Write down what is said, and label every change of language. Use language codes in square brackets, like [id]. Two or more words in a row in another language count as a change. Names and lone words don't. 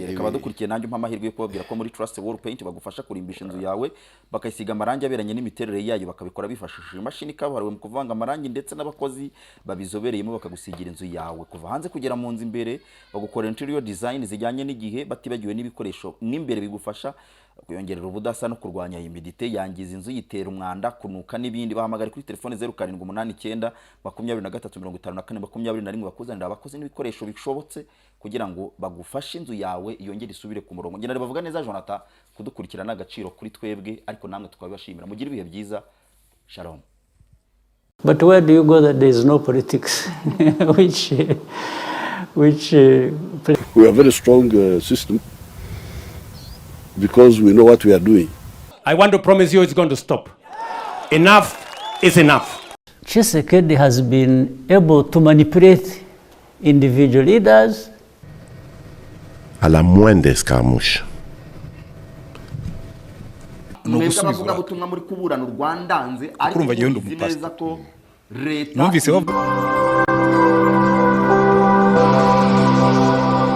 [rw] reka badukurikiye nanjye amahirwe yo kubabwira ko muri Trust Wall Paint bagufasha kurimbisha inzu yawe bakayisiga amarangi aberanye n'imiterere yayo bakabikora bifashishije imashini kabuhariwe mu kuvanga amarangi ndetse n'abakozi babizobereyemo bakagusigira inzu yawe kuva hanze kugera mu nzu imbere bagukorera [en] interior design [rw] zijyanye n'igihe batibagiwe n'ibikoresho n'imbere bigufasha kuyongerera ubudasa no kurwanya humidité yangiza inzu yitera umwanda kunuka n'ibindi bahamagara kuri telefone 0789 2354 bakuzanira abakozi n'ibikoresho bishobotse kugira ngo bagufashe inzu yawe yongere isubire ku murongo ngena bavuga neza Jonathan kudukurikirana agaciro kuri twebwe ariko namwe tukabibashimira mugira ibihe byiza shalom. [en] But where do you go that there is no politics which we are a very strong system because we know what we are doing. I want to promise you it's going to stop. Enough is enough. Tshisekedi has been able to manipulate individual leaders. [fr] À la moindre escarmouche. [rw] Mwebwe abavuga butumwa muri kuburana u Rwanda nze ariko neza ko leta numvise